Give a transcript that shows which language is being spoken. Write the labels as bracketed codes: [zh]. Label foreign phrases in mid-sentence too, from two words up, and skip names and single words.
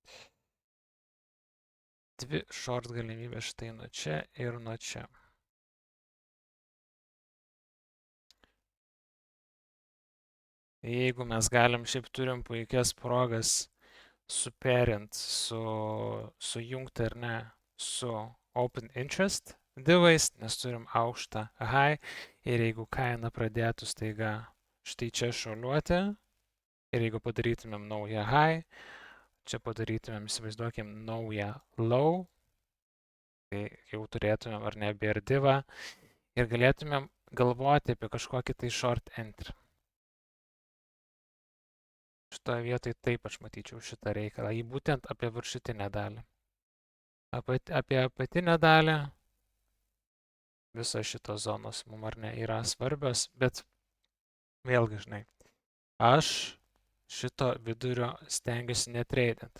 [lt] Dvi short galimybės štai nuo čia ir nuo čia. Jeigu mes galim, šiaip turim puikias progas superint, sujungti ar ne, su open interest divais, nes turim aukštą high ir jeigu kaina pradėtų staiga štai čia šuoliuoti ir jeigu padarytumėm naują high, čia padarytumėm, įsivaizduokim, naują low, tai jau turėtumėm ar ne bear divą ir galėtumėm galvoti apie kažkokį tai [en] short entry. [lt] Šitoje vietoje taip aš matyčiau šitą reikalą, jį būtent apie viršutinę dalį. Apie apatinę dalį visos šitos zonos mums ar ne yra svarbios, bet vėlgi, žinai, aš šito vidurio stengiuosi netradinti.